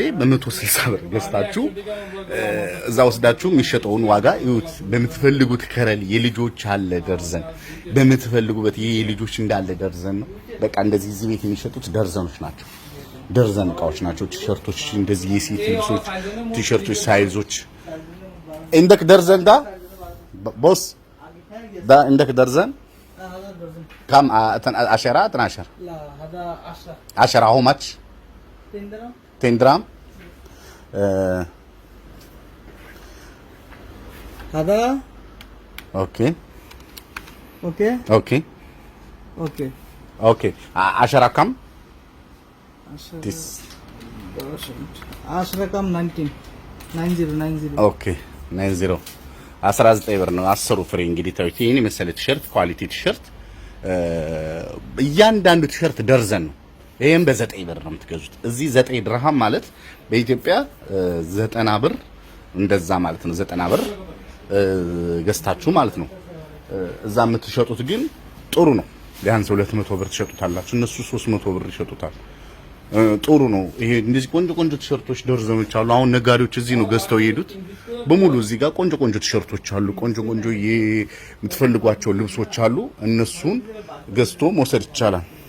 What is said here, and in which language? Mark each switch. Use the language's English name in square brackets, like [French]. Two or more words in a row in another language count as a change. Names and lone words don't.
[Amharic] በ160 ብር ገዝታችሁ እዛ ወስዳችሁ የሚሸጠውን ዋጋ ይሁት። በምትፈልጉት ከረል የልጆች አለ ደርዘን፣ በምትፈልጉበት ይሄ የልጆች እንዳለ ደርዘን ነው። በቃ እንደዚህ እዚህ ቤት የሚሸጡት ደርዘኖች ናቸው። ደርዘን እቃዎች ናቸው። ቲሸርቶች እንደዚህ የሴት ልብሶች ቲሸርቶች ሳይዞች እንደክ ደርዘን ዳ ቦስ ዳ እንደክ ደርዘን كم 10 12 [Arabic] لا هذا [English] 10 how much [Arabic] 10 درهم 10 درهم هذا اوكي اوكي اوكي اوكي اوكي 10 كم 10 كم 19 90 [Amharic] ኦኬ 90 19 ብር ነው 10 ፍሬ። እንግዲህ ታዩት ይሄን መሰለ ቲሸርት [English] quality T-shirt [Amharic] እያንዳንዱ ቲሸርት ደርዘን ነው። ይሄን በ9 ብር ነው የምትገዙት። እዚህ 9 ድርሃም ማለት በኢትዮጵያ 90 ብር እንደዛ ማለት ነው። 90 ብር ገዝታችሁ ማለት ነው። እዛ የምትሸጡት ግን ጥሩ ነው። ቢያንስ 200 ብር ትሸጡታላችሁ። እነሱ 300 ብር ይሸጡታል። ጥሩ ነው። ይሄ እንደዚህ ቆንጆ ቆንጆ ቲሸርቶች ደርዘኖች አሉ። አሁን ነጋዴዎች እዚህ ነው ገዝተው የሄዱት በሙሉ። እዚህ ጋር ቆንጆ ቆንጆ ቲሸርቶች አሉ። ቆንጆ ቆንጆ የምትፈልጓቸው ልብሶች አሉ። እነሱን ገዝቶ መውሰድ ይቻላል።